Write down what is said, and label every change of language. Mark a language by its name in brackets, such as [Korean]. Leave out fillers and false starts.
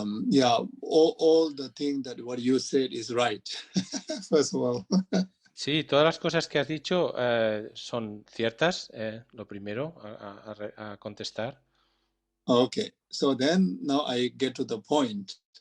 [English] Yeah, all the thing that what you said is right. First of all. [Spanish] Sí, todas las cosas que has dicho son ciertas, lo primero a contestar. [English] Okay, so then now I get to the point.